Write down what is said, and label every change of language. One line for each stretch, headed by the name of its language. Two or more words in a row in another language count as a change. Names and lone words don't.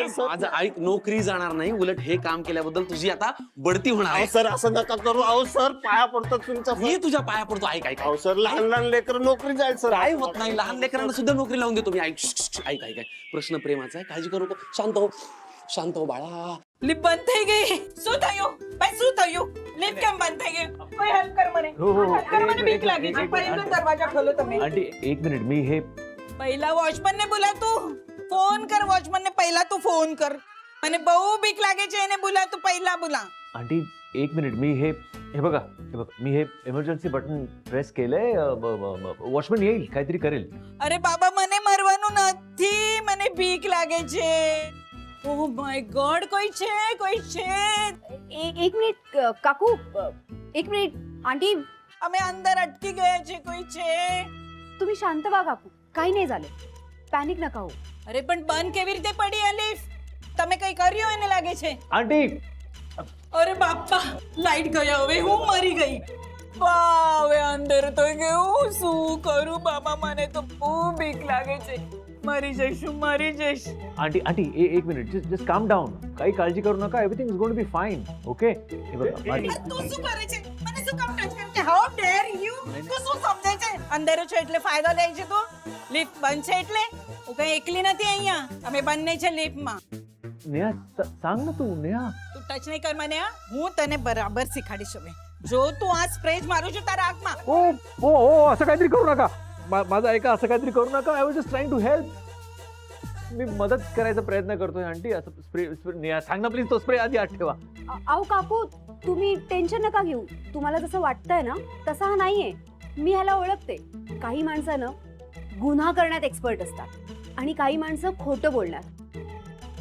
Marathi: माझं ऐक, नोकरी जाणार नाही, उलट हे काम केल्याबद्दल तुझी आता बढती होणार आहे. सर असं नका करू. अहो सर पाया पडतात तुमच्या. मी तुझ्या पाया पडतो. ऐक ऐक अहो सर लहान लहान लेकर नोकरी जाईल सर. काय होत नाही, लहान लेकरांना सुद्धा नोकरी लावून देतो मी. ऐक ऐक ऐक ऐक. प्रश्न प्रेमाचा आहे, काळजी करू नको. शांत हो बाळा.
Gujarati: લિપ બંધ થઈ ગઈ. શું થયું? ભાઈ શું થયું? लिप કેમ બંધ થઈ ગઈ? કોઈ હેલ્પ કર મને.
Marathi: हो, हो,
Gujarati: હેલ્પ કર,
Marathi: एक
Gujarati: મને
Marathi: मिनिट,
Gujarati: બીક લાગે
Marathi: एक
Gujarati: છે.
Marathi: मिनिट, पहिલો आंटी.
Hindi: दरवाजा खोलो તમે.
Marathi: आंटी एक मिनिट, मी हे
Hindi: पहिला वॉचमन ने बोला तू फोन कर. वॉचमन ने पहिला तू फोन कर.
Gujarati: મને બહુ બીક લાગે છે.
Hindi: एने बोला तू पहिला बोला.
Marathi: आंटी एक मिनिट, मी हे हे बघा, मी हे
English: emergency button press
Marathi: केलंय. वॉचमन येईल, काहीतरी करेल.
Gujarati: અરે બાબા મને મરવાનું નથી. મને બીક લાગે છે.
English: oh my god,
Gujarati: કોઈ છે?
Marathi: एक मिनिट काकू, एक मिनिट आंटी,
Gujarati: અમે અંદર અટકી ગયા છે. કોઈ છે?
Marathi: तुम्ही शांत व्हा काकू, काही नाही झाले, पॅनिक नका हो.
Gujarati: અરે પણ બંધ કેવી રીતે પડી આ લિફ્ટ? તમે કઈ કર્યું એને લાગે છે?
Marathi: आंटी
Gujarati: અરે બાપા, લાઈટ ગયા. હવે હું મરી ગઈ. વાહ, હવે અંદર તો ગયું. શું કરું બાબા? મને તો બહુ બીક લાગે છે. મરી જઈશ.
Marathi: आंटी आंटी एक मिनिट,
English: just calm down.
Marathi: काही काळजी करू नका.
English: everything is going to be fine.
Marathi: ओके? हे बघा माझी
Gujarati: તું શું કરે છે? મને શું કામ ટચ કરે છે?
English: how dare you?
Gujarati: તું શું સમજે છે? અંદર છો એટલે ફાયદો લે છે તું? લિફ્ટ બંધ છે એટલે? હું કઈ એકલી નથી અહીંયા. અમે બંને છે લિફ્ટમાં.
Marathi: नेहा सांग ना तू. नेहा
Gujarati: તું ટચ નહીં કર મને. હું તને બરાબર શીખાડીશ હવે. જો તું આ સ્પ્રે મારું છું તારા આંખમાં.
Marathi: ओ ओ ओ असं काहीतरी करू नका. माझं ऐका, असं काहीतरी करू नका.
English: I was just trying to help.
Marathi: मी मदत करायचा प्रयत्न करतोय आंटी. असं स्प्रे नेहा सांग ना प्लीज. तो स्प्रे आधी आत ठेवा. अहो काकू, तुम्ही टेन्शन नका घेऊ. तुम्हाला जसं वाटतंय ना तसं हा नाहीये. मी ह्याला ओळखते. काही माणसं ना गुन्हा करण्यात एक्सपर्ट असतात आणि काही माणसं खोटं बोलण्यात.